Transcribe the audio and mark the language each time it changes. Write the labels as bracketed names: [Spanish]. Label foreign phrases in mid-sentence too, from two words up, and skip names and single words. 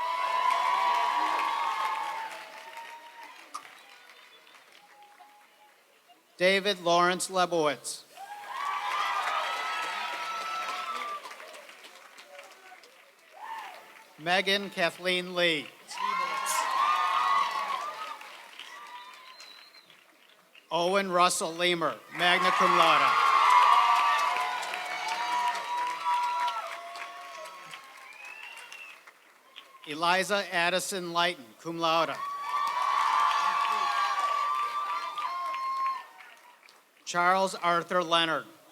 [English] David Lawrence Lebowitz. Megan Kathleen Lee. Owen Russell Leamer, [Latin] magna cum laude. [English] Eliza Addison Lighton, [Latin] cum laude. [English] Charles Arthur Leonard.